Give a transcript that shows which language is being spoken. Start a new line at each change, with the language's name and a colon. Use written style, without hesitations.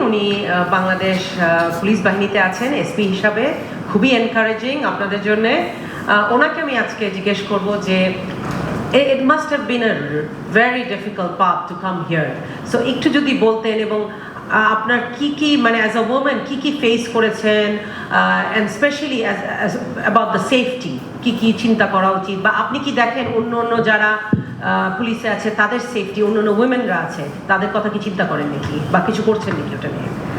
Bangla: উনি বাংলাদেশ পুলিশ বাহিনীতে আছেন এসপি হিসাবে, খুবই এনকারেজিং আপনাদের জন্য। ওনাকে আমি আজকে জিজ্ঞেস করব যে
English: it must have been a very difficult path to come here. So
Bangla: একটু যদি বলতেন, এবং আপনার কি মানে অ্যাজ আ ওমেন কি ফেস করেছেন and specially as about the safety কি চিন্তা করা উচিত, বা আপনি কি দেখেন অন্য যারা পুলিশে আছে তাদের সেফটি, অন্য উইমেনরা আছে তাদের কথা কি চিন্তা করেন নাকি বা কিছু করছেন নাকি ওটা নিয়ে?